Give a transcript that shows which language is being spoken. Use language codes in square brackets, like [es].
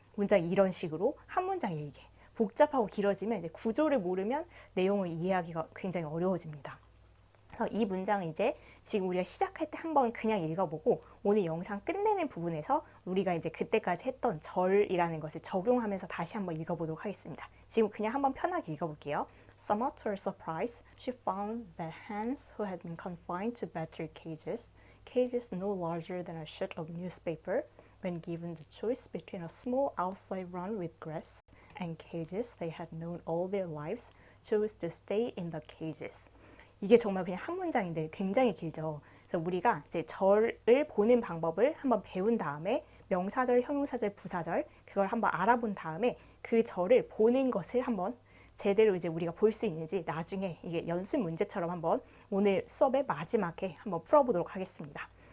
[ko] 문장이 이런 식으로 한 문장에 이게 복잡하고 길어지면 이제 구조를 모르면 내용을 이해하기가 굉장히 어려워집니다. 그래서 이 문장은 이제 지금 우리가 시작할 때 한번 그냥 읽어보고 오늘 영상 끝내는 부분에서 우리가 이제 그때까지 했던 절이라는 것을 적용하면서 다시 한번 읽어보도록 하겠습니다. 지금 그냥 한번 편하게 읽어볼게요. [en] Somewhat to her surprise, she found that hens who had been confined to battery cages no larger than a sheet of newspaper, when given the choice between a small outside run with grass and cages they had known all their lives, chose to stay in the cages. [ko] 이게 정말 그냥 한 문장인데 굉장히 길죠. 그래서 우리가 이제 절을 보는 방법을 한번 배운 다음에 명사절, 형용사절, 부사절 그걸 한번 알아본 다음에 그 절을 보는 것을 한번 제대로 이제 우리가 볼 수 있는지 나중에 이게 연습 문제처럼 한번 오늘 수업의 마지막에 한번 풀어보도록 하겠습니다.